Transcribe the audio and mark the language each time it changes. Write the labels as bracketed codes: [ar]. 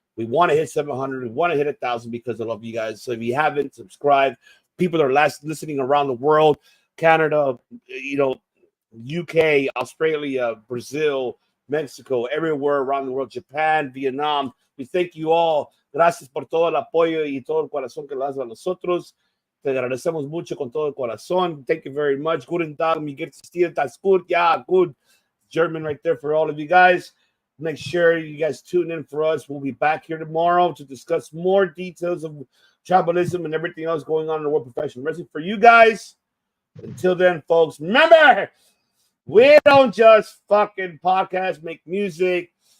[en] We want to hit 700. We want to hit 1,000 because I love you guys. So if you haven't subscribed, people are listening around the world, Canada, UK, Australia, Brazil, Mexico, everywhere around the world, Japan, Vietnam. We thank you all. [es] Gracias por todo el apoyo y todo el corazón que le das a nosotros. Te agradecemos mucho con todo el corazón. [en] Thank you very much. [de] Guten Tag, mi geht es dir? Das gut? [en] Yeah, good. German right there for all of you guys. Make sure you guys tune in for us. We'll be back here tomorrow to discuss more details of tribalism and everything else going on in the world of professional wrestling for you guys. Until then, folks, remember, we don't just fucking podcast, make music.